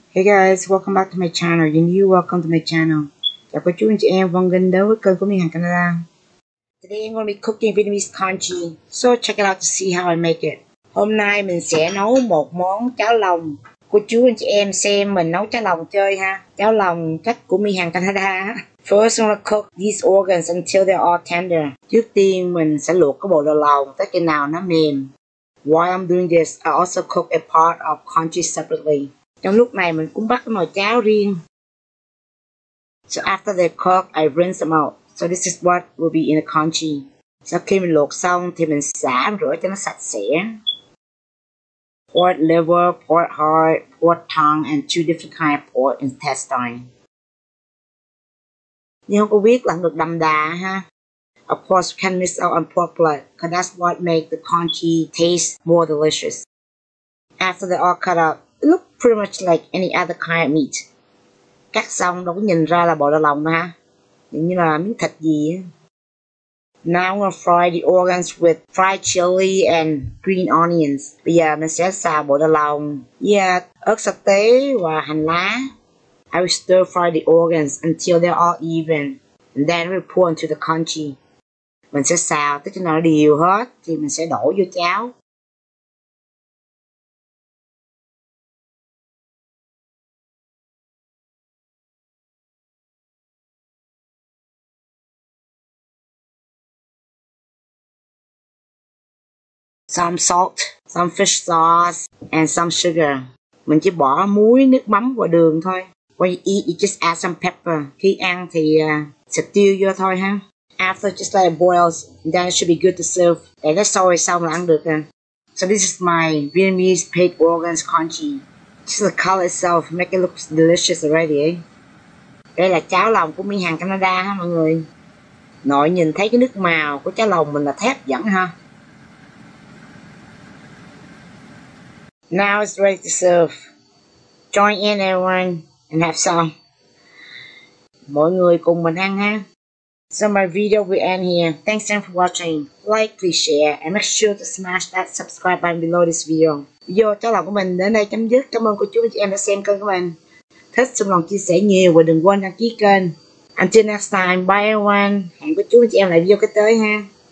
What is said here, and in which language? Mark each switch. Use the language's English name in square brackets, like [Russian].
[English] Hey guys, welcome back to my channel. You're new, welcome to my channel. [Vietnamese] Chào cô chú anh chị em, vâng gần đến với kênh của MyHangCanada. [English] Today I'm going to be cooking Vietnamese congee. So check it out to see how I make it. [Vietnamese] Hôm nay mình sẽ nấu một món cháo lòng. Cô chú anh chị em xem mình nấu cháo lòng chơi ha. Cháo lòng cách của MyHangCanada. [English] First I'm going to cook these organs until they're all tender. [Vietnamese] Trước tiên mình sẽ luộc cái bộ đầu lòng tới khi nào nó mềm. [English] While I'm doing this, I also cook a part of congee separately. [Vietnamese] Trong lúc này mình cũng bắt cái nồi cháo riêng. [English] So after they cook, I rinse them out. So this is what will be in a congee. [Vietnamese] Sau khi mình luộc xong thì mình xả rửa cho nó sạch sẽ. [English] Pork liver, pork heart, pork tongue, and two different kinds of pork intestine. [Vietnamese] Nhưng không có biết là không được đậm đà ha. [English] Of course, we can miss out on pork blood, because that's what makes the congee taste more delicious. After they're all cut up, it looks pretty much like any other kind of meat. [Vietnamese] Cắt xong đâu có nhìn ra là bộ đầu lòng đâu ha. Như là miếng thịt gì á. [English] Now I'm gonna fry the organs with fried chili and green onions. [Vietnamese] Bây giờ mình sẽ xào bộ đầu lòng với ớt sa tế và hành lá. [English] I will stir fry the organs until they're all even. And then we pour into the congee. [Vietnamese] Mình sẽ xào tới khi nào nó đều hết thì mình sẽ đổ vô cháo. [English] Some salt, some fish sauce, and some sugar. [Vietnamese] Mình chỉ bỏ muối, nước mắm và đường thôi. [English] When you eat, you just add some pepper. [Vietnamese] Khi ăn thì sẽ tiêu vô thôi ha. [English] After just let it boil, then it should be good to serve. [Vietnamese] Để nó sôi xong là ăn được rồi. [English] So this is my Vietnamese pig organs congee. Just the color itself make it look delicious already. Eh? [Vietnamese] Đây là cháo lòng của MyHangCanada ha mọi người. Nội nhìn thấy cái nước màu của cháo lòng mình là thép dẫn ha. [English] Now it's ready to serve. Join in everyone and have some. [Vietnamese] Mọi người cùng mình ăn ha. [English] So my video will end here. Thanks again for watching. Like, please share, and make sure to smash that subscribe button below this video. [Vietnamese] Video cháo lòng của mình đến đây chấm dứt. Cảm ơn cô chú anh chị em đã xem kênh của mình. Thích xung lòng chia sẻ nhiều và đừng quên đăng ký kênh. [English] Until next time, bye everyone. [Vietnamese] Hẹn cô chú anh chị em lại video kế tới ha.